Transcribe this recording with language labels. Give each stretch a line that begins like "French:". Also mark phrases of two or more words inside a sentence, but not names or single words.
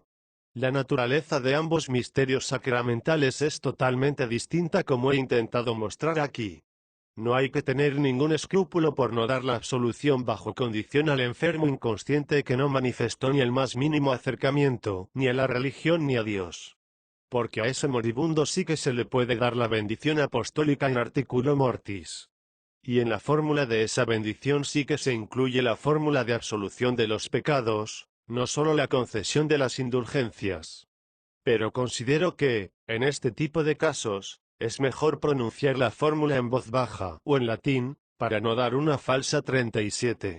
Spanish: La naturaleza de ambos misterios sacramentales es totalmente distinta, como he intentado mostrar aquí. No hay que tener ningún escrúpulo por no dar la absolución bajo condición al enfermo inconsciente que no manifestó ni el más mínimo acercamiento, ni a la religión ni a Dios. Porque a ese moribundo sí que se le puede dar la bendición apostólica
Latin: in articulo mortis.
Spanish: Y en la fórmula de esa bendición sí que se incluye la fórmula de absolución de los pecados, no solo la concesión de las indulgencias. Pero considero que, en este tipo de casos, es mejor pronunciar la fórmula en voz baja o en latín, para no dar una falsa 37.